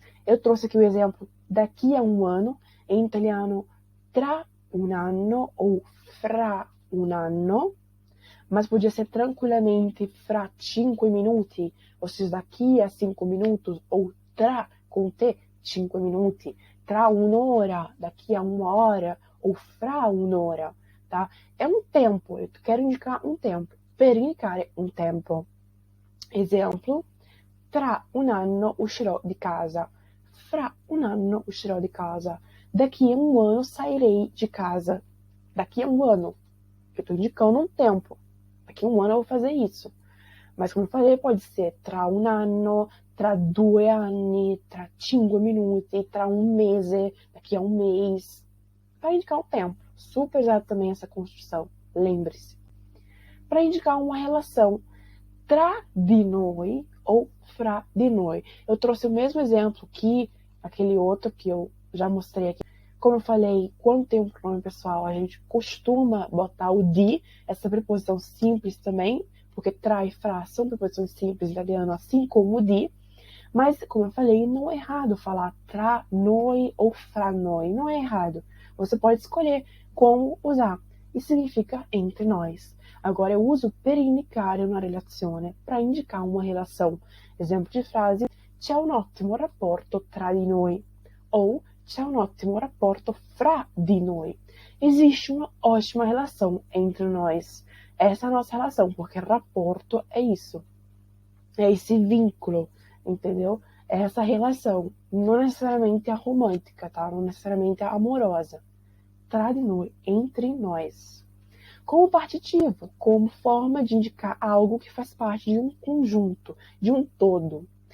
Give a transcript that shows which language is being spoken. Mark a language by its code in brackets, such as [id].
[pt] Eu trouxe aqui o exemplo daqui a um ano, em italiano [it] tra un anno [pt] ou [it] fra un anno, [pt] mas podia ser tranquilamente [it] fra 5 minuti, [pt] ou seja, daqui a 5 minutos, ou tra, com T, 5 minuti, [it] tra un'ora, [pt] daqui a uma hora, ou [it] fra un'ora, [pt] tá? É um tempo, eu quero indicar um tempo, [it] per indicare un tempo. Exemplo, tra un anno uscirò di casa, fra un anno uscirò di casa. [pt] Daqui a um ano sairei de casa. Daqui a um ano. Eu estou indicando um tempo. Daqui a um ano eu vou fazer isso. Mas como eu falei, pode ser [it] tra un anno, tra 2 anni, tra 5 minuti, tra un mese, [pt] daqui a um mês. Para indicar o tempo. Super usado também essa construção, lembre-se. Para indicar uma relação tra di noi ou fra di noi. Eu trouxe o mesmo exemplo que aquele outro que eu já mostrei aqui. Como eu falei, quando tem um pronome pessoal, a gente costuma botar o di, essa preposição simples também, porque tra e fra são preposições simples em italiano, assim como o di. Mas, como eu falei, não é errado falar tra noi ou fra noi. Não é errado. Você pode escolher como usar. E significa entre nós. Agora, eu uso [it] per indicare una relazione, [pt] para indicar uma relação. Exemplo de frase: [it] c'è un ottimo rapporto tra di noi. Ou c'è un ottimo rapporto fra di noi. [pt] Existe uma ótima relação entre nós. Essa é a nossa relação, porque rapporto é isso. É esse vínculo, entendeu? É essa relação. Não necessariamente a romântica, tá? Não necessariamente a amorosa. Tra di noi, entre nós. Como partitivo, como forma de indicar algo que faz parte de um conjunto, de um todo.